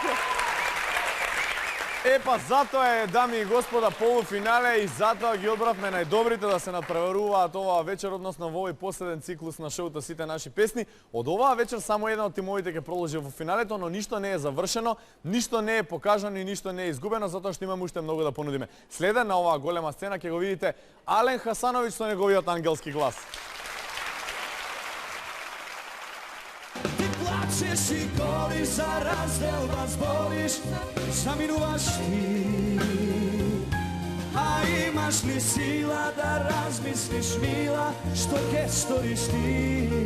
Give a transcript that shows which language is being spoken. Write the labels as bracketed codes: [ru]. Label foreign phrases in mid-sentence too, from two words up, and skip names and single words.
[mk] Епа, затоа е, дами и господа, полуфинале и затоа ги одбравме најдобрите да се надпреваруваат оваа вечер, односно во овој последен циклус на шоуто Сите наши песни. Од оваа вечер само еден од тимовите ќе продолжи во финалето, но ништо не е завршено, ништо не е покажано и ништо не е изгубено, затоа што имаме уште многу да понудиме. Следен на оваа голема сцена ќе го видите Ален Хасановиќ со неговиот ангелски глас. Plačeš i goliš, za razdel vas boliš, zaminuvaš ti. A imaš li sila da razmisliš, mila, što ke storiš ti?